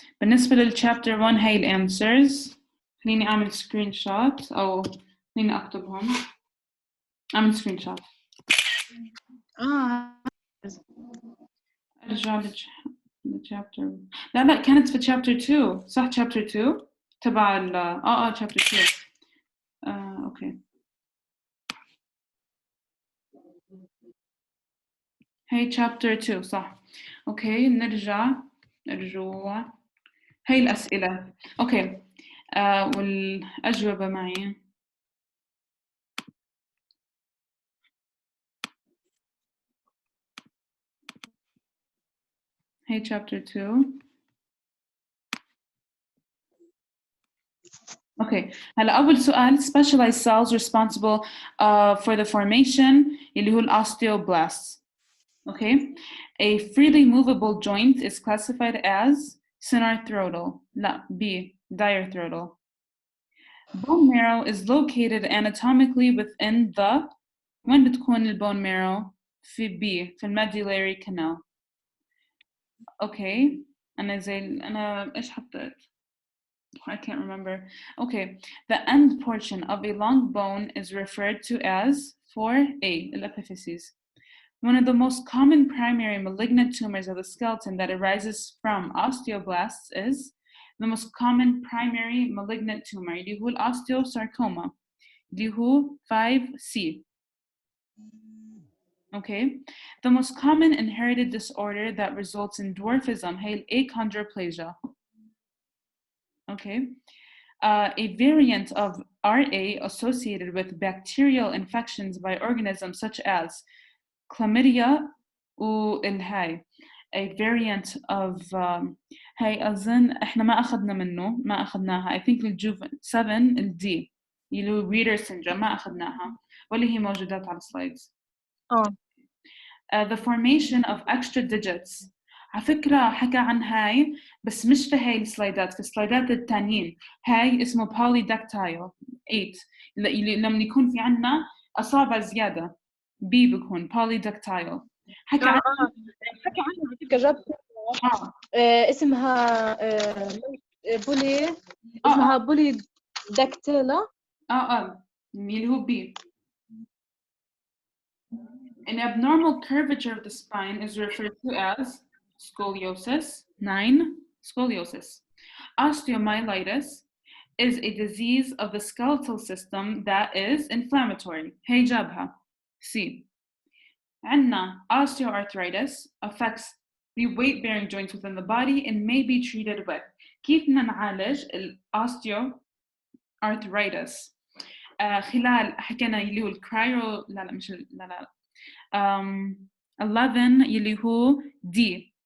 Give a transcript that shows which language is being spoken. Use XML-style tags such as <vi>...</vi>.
<ar>بالنسبة للchapter 1 هي الانسرز. خليني اعمل سكرين شوت او خليني اكتبهم. اعمل سكرين شوت. ارجع للchapter. لا كانت في chapter 2 صح.</ar> <en>chapter 2 تبع chapter 2.</en> <ar>اوكي هي chapter 2 صح. اوكي نرجع. هي الأسئلة. اوكي والأجوبة معي. هي chapter 2. اوكي هلا أول سؤال</ar> <en>specialized cells responsible for the formation</en> <ar>اللي هو الأوستيوبلاست.</ar> <en>Okay, a freely movable joint is classified as synarthrodal. لا B diarthrodal. Bone marrow is located anatomically within the.</en> <ar>وين بتكون البون marrow؟ في B في الميدولاري canal.</ar> <en>Okay</en> <ar>أنا إيش حطيت؟</ar> <en>I can't remember. Okay, the end portion of a long bone is referred to as 4A الepiphyses. One of the most common primary malignant tumors of the skeleton that arises from osteoblasts is the most common primary malignant tumor اللي هو osteosarcoma اللي هو 5C. Okay, the most common inherited disorder that results in dwarfism هي achondroplasia. Okay, a variant of RA associated with bacterial infections by organisms such as chlamydia والهاي. A variant of</en> <ar>هاي أظن إحنا ما أخذناها.</ar> <en>I think</en> <ar>الجوف 7 الدي اللي هو reader syndrome ما أخذناها ولا هي موجودات على السلايدز.</ar> <en>The formation of extra digits.</en> <ar>على فكرة حكى عن هاي بس مش في هاي السلايدات، في السلايدات التانيين. هاي اسمه polydactyl 8 لما يكون في عنا أصابع زيادة B بكون polydactyl. حكى عنها جبت اسمها بولي اسمها بولي داكتيلا اللي هو B.</ar> <en>An abnormal curvature of the spine is referred to as scoliosis. 9. Scoliosis. Osteomyelitis is a disease of the skeletal system that is inflammatory.</en> <ar>هي جابها. C. عندنا</ar> <en>osteoarthritis affects the weight-bearing joints within the body and may be treated with.</en> <ar>كيف بدنا نعالج osteoarthritis؟ خلال حكينا اللي هو الكرايو لا 11 يلي هو D.</ar>